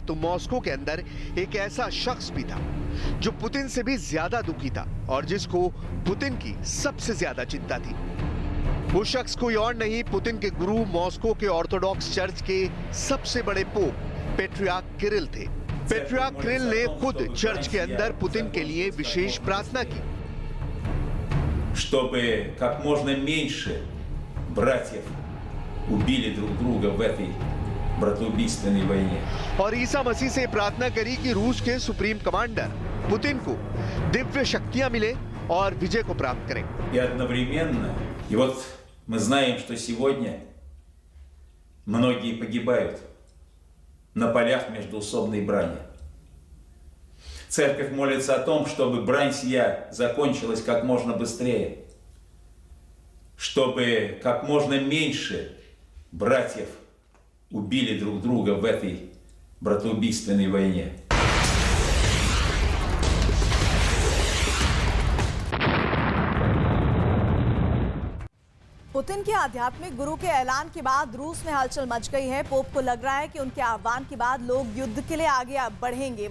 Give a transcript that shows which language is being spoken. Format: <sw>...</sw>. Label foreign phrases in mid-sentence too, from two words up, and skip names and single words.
<hi>तो मॉस्को के अंदर एक ऐसा शख्स भी था जो पुतिन से भी ज्यादा दुखी था और जिसको पुतिन की सबसे ज्यादा चिंता थी। वो शख्स कोई और नहीं, पुतिन के गुरु, मॉस्को के</hi> <en>Orthodox church</en> <hi>के सबसे बड़े पोप पैट्रियार्क किरिल थे। पैट्रियार्क किरिल ने खुद चर्च के अंदर पुतिन के लिए विशेष प्रार्थना की,</hi> <ru>чтобы как можно меньше братьев убили друг друга в этой братоубийственной войне.</ru> <hi>और ईसा मसीह से प्रार्थना करी कि रूस के</hi> <en>supreme commander</en> <hi>पुतिन को दिव्य शक्तियां मिले और विजय को प्राप्त करें।</hi> <ru>И одновременно, и вот мы знаем, что сегодня многие погибают на полях междоусобной брани. Церковь молится о том, чтобы брань сия закончилась как можно быстрее, чтобы как можно меньше братьев убили друг друга в этой братоубийственной войне.</ru> <hi>पुतिन के आध्यात्मिक गुरु के ऐलान के बाद रूस में हलचल मच गई है। पोप को लग रहा है कि उनके आह्वान के बाद लोग युद्ध के लिए आगे बढ़ेंगे।</hi>